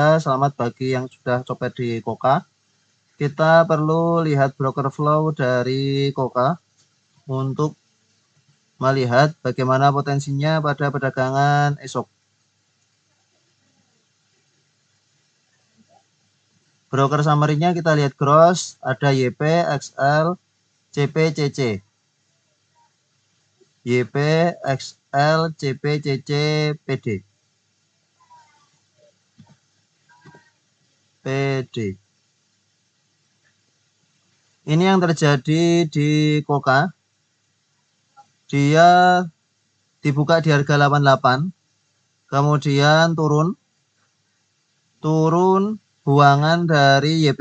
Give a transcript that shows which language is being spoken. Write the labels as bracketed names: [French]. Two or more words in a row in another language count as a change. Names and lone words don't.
[Indonesian] Selamat bagi yang sudah copet di Koka. Kita perlu lihat [English] broker flow [Indonesian] dari Koka untuk melihat bagaimana potensinya pada perdagangan esok. [English] Broker summary- [Indonesian] nya kita lihat gross, ada YP, XL, CP, CC. YP, XL, CP, CC, PD. PD. Ini yang terjadi di Koka. Dia dibuka di harga 88, kemudian turun buangan dari YP.